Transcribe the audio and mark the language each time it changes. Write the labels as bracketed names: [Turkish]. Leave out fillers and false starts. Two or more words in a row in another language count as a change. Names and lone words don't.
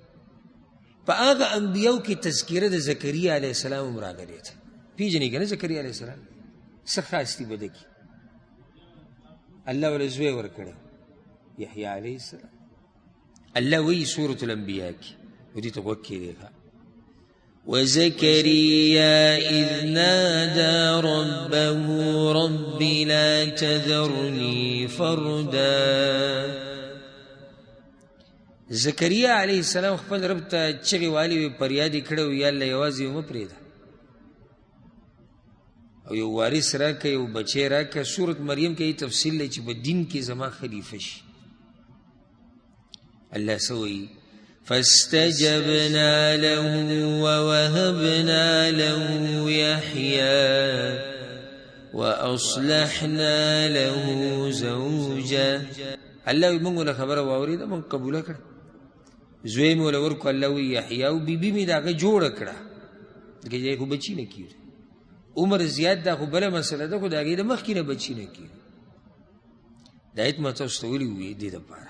[Pashto] په هغه انبیاو کې تذکره د زکریا [Arabic] علیه السلام [Pashto] هم راغلې ده. پیژنې که نه زکریا [Arabic] علیه السلام [Pashto] څه خاص دي په ده کې؟ الله وله زوی ورکړی یحیی [Arabic] علیه السلام. [Pashto] الله وی سورة الانبیاء کې، و دې ته غوږ کېږدئ، [Arabic] وزكريا إذ نادى ربه رب لا تذرني فردا. [Pashto] زکریا [Arabic] علیہ السلام [Pashto] خپل رب ته چغې والی وي، فریاد یې کړی و یا الله یوازې مه پرېږده او یو وارث راکړه، یو بچی راکړه. سورت مریم کې یې تفصیل دی چې په دین کې زما خلیفه شي. الله څه وایي؟ [Arabic] فاستجبنا له ووهبنا له يحيى وأصلحنا له زوجه. [Pashto] الله وی موږ له خبره واورېده، موږ قبوله کړه. زوی مې وله ورکړو، الله وی یحیی، او بیبي مې د هغه جوړه کړه. ځکه چې خو بچي نه کېږي، عمر زیات ده، خو بله مسله ده، خو د هغې د مخکې نه بچي نه کېږي. دا ایت ما تاسو ته ویلي وو دې دپاره.